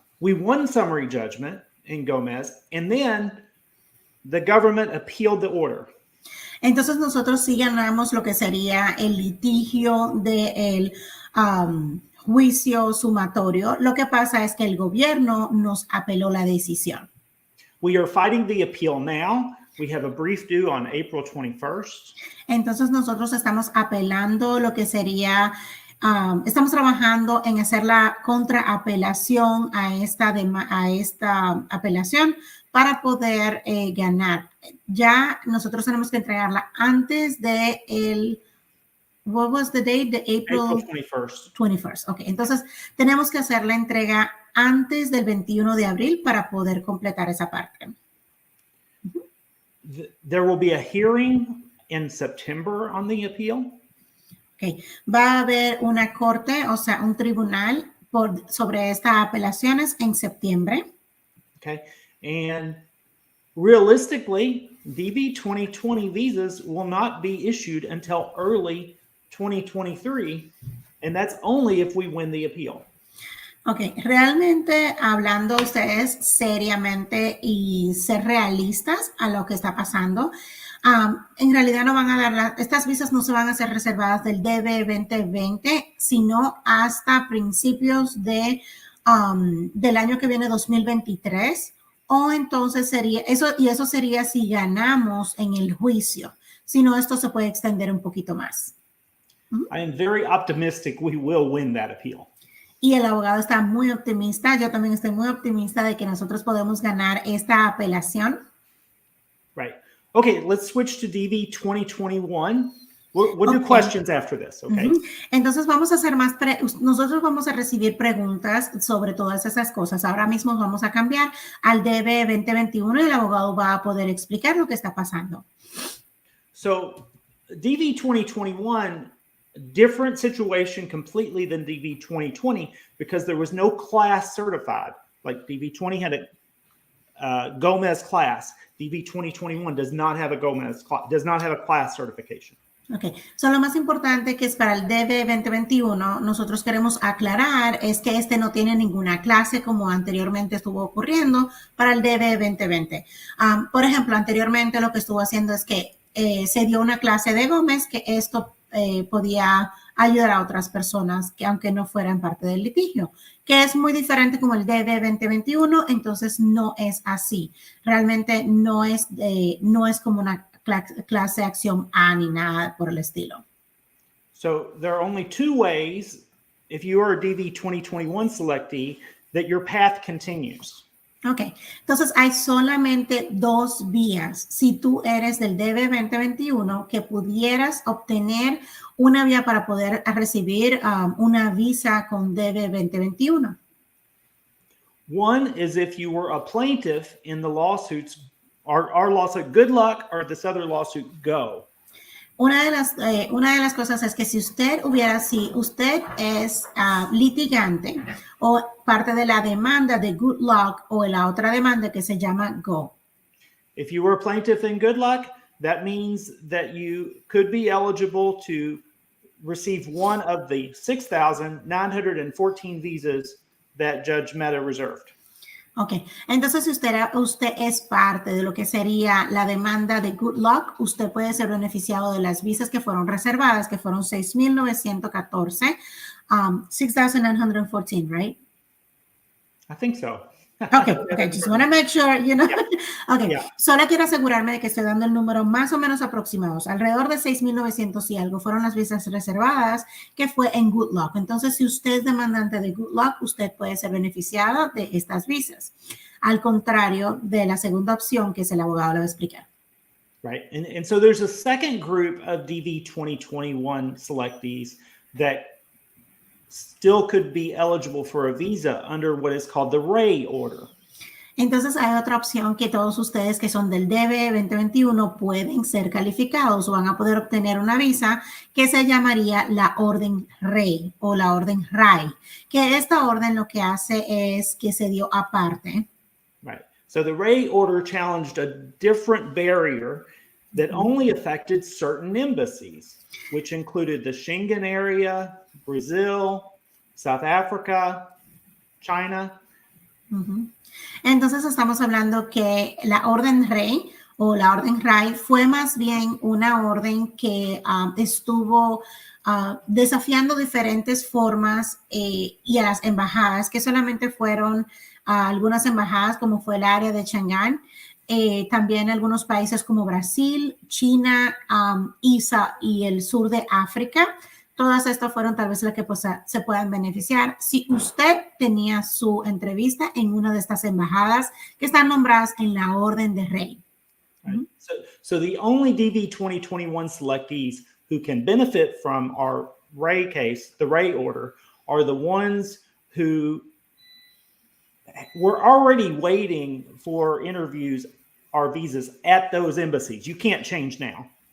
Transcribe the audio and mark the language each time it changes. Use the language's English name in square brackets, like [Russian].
[English] We won summary judgment in Gomez, and then the government appealed the order. [Spanish] Entonces nosotros sí ganamos lo que sería el litigio del juicio sumatorio. Lo que pasa es que el gobierno nos apeló la decisión. [English] We are fighting the appeal now. We have a brief due on April 21st. [Spanish] Entonces nosotros estamos apelando lo que sería estamos trabajando en hacer la contraapelación a esta apelación para poder ganar. Ya nosotros tenemos que entregarla antes de [English] what was the date? The April 21st. 21st. [Spanish] Ok, entonces tenemos que hacer la entrega antes del 21 de abril para poder completar esa parte. [English] There will be a hearing in September on the appeal. Okay. [Spanish] Va a haber una corte, o sea, un tribunal sobre estas apelaciones en septiembre. [English] Okay. And realistically, DV 2020 visas will not be issued until early 2023, and that's only if we win the appeal. [Spanish] Ok, realmente hablando ustedes seriamente y ser realistas a lo que está pasando, en realidad no van a dar estas visas no se van a ser reservadas del DB 2020, sino hasta principios del año que viene, 2023, o entonces sería eso, y eso sería si ganamos en el juicio. Si no, esto se puede extender un poquito más. [English] I am very optimistic we will win that appeal. [Spanish] Y el abogado está muy optimista, yo también estoy muy optimista de que nosotros podemos ganar esta apelación. [English] Right. Okay, let's switch to DV 2021. We'll do questions after this, okay? [Spanish] Entonces vamos a hacer nosotros vamos a recibir preguntas sobre todas esas cosas. Ahora mismo vamos a cambiar al DV 2021 y el abogado va a poder explicar lo que está pasando. [English] So, DV 2021, different situation completely than DV 2020 because there was no class certified. Like DV 20 had a Gomez class. DV 2021 does not have a Gomez class, does not have a class certification. [Spanish] Ok, so lo más importante que es para el DV 2021, nosotros queremos aclarar es que este no tiene ninguna clase como anteriormente estuvo ocurriendo para el DV 2020. Por ejemplo, anteriormente lo que estuvo haciendo es que se dio una clase de Gómez que esto podía ayudar a otras personas que aunque no fueran parte del litigio, que es muy diferente como el DV 2021, entonces no es así. Realmente no es como una clase de acción A ni nada por el estilo. [English] So there are only two ways, if you are a DV 2021 selectee, that your path continues. [Spanish] Ok, entonces hay solamente dos vías. Si tú eres del DV 2021, que pudieras obtener una vía para poder recibir una visa con DV 2021. [English] One is if you were a plaintiff in the lawsuits, our lawsuit, good luck, or this other lawsuit, go. [Spanish] Una de las cosas es que si usted es litigante o parte de la demanda de Good Luck o la otra demanda que se llama Go. [English] If you were a plaintiff in Good Luck, that means that you could be eligible to receive one of the 6,914 visas that Judge Mehta reserved. [Spanish] Ok, entonces si usted es parte de lo que sería la demanda de Good Luck, usted puede ser beneficiado de las visas que fueron reservadas, que fueron 6,914, 6,914, right? [English] I think so. Okay, just want to make sure, you know. Yeah. Okay, Yeah. [Spanish] Solo quiero asegurarme de que estoy dando el número más o menos aproximados. Alrededor de 6,900 y algo fueron las visas reservadas que fue en Good Luck. Entonces, si usted es demandante de Good Luck, usted puede ser beneficiado de estas visas. Al contrario de la segunda opción que es el abogado le va a explicar. [English] Right. And so there's a second group of DV 2021 selectees that still could be eligible for a visa under what is called the Ray order. [Spanish] Entonces hay otra opción que todos ustedes que son del DV 2021 pueden ser calificados o van a poder obtener una visa que se llamaría la orden Ray o la orden RAI, que esta orden lo que hace es que se dio aparte. [English] Right. So the Ray order challenged a different barrier that only affected certain embassies, which included the Schengen area, Brazil, South Africa, China. [Spanish] Entonces estamos hablando que la orden Rey o la orden RAI fue más bien una orden que estuvo desafiando diferentes formas y a las embajadas, que solamente fueron algunas embajadas como fue el área de Shanghái, también algunos países como Brasil, China, y el sur de África. Todas estas fueron tal vez las que se puedan beneficiar si usted tenía su entrevista en una de estas embajadas que están nombradas en la orden de Rey. [English] Right. So the only DV 2021 selectees who can benefit from our Ray case, the Ray order, are the ones who were already waiting for interviews or visas at those embassies. You can't change now.